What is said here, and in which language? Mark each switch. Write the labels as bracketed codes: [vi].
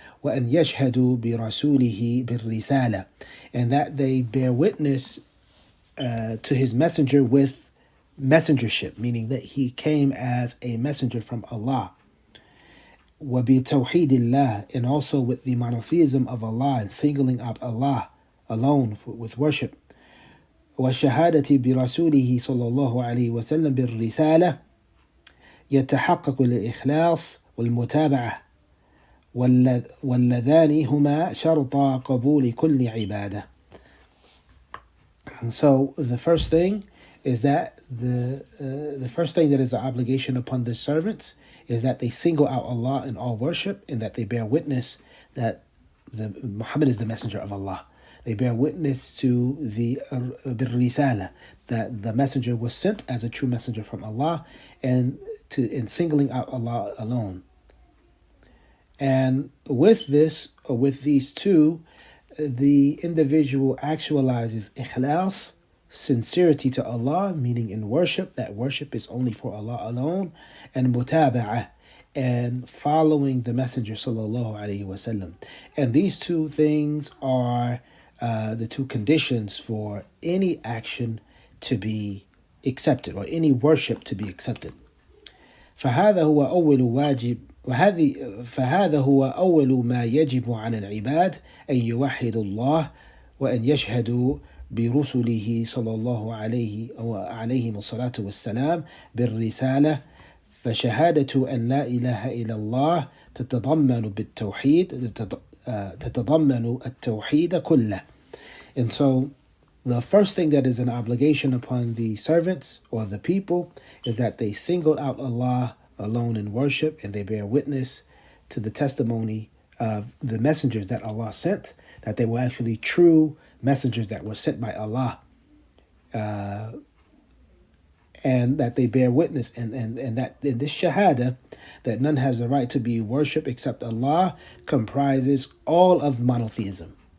[ar] وَأَنْ يَشْهَدُوا بِرَسُولِهِ بِالرِّسَالَةِ, [en] and that they bear witness to his messenger with messengership, meaning that he came as a messenger from Allah. [ar] وَبِتَوْحِيدِ اللَّهِ, [en] and also with the monotheism of Allah and singling out Allah alone with worship. [ar] وَالشَّهَادَةِ بِرَسُولِهِ صلى الله عليه وسلم بِالرِّسَالَةِ يتحقق الإخلاص والمتابعة واللذان هما شرطا قبول كل عبادة. [en] And so the first thing is that the first thing that is an obligation upon the servants is that they single out Allah in all worship, and that they bear witness that Muhammad is the messenger of Allah. They bear witness to the risala, that the messenger was sent as a true messenger from Allah, and in singling out Allah alone. And with this, or with these two, the individual actualizes ikhlas, sincerity to Allah, meaning in worship, that worship is only for Allah alone, and mutaba'ah, and following the Messenger sallallahu alaihi wasallam. And these two things are the two conditions for any action to be accepted, or any worship to be accepted. [ar] فهذا هو أول واجب فهذا هو أول ما يجب على العباد أن يوحدوا الله وأن يشهدوا برسله صلى الله عليهم الصلاة والسلام بالرسالة. فشهادة أن لا إله إلا الله تتضمن التوحيد كله. [en] And so the first thing that is an obligation upon the servants or the people is that they single out Allah alone in worship, and they bear witness to the testimony of the messengers that Allah sent, that they were actually true messengers that were sent by Allah, and that they bear witness, and that in this shahada, that none has the right to be worshipped except Allah, comprises all of monotheism.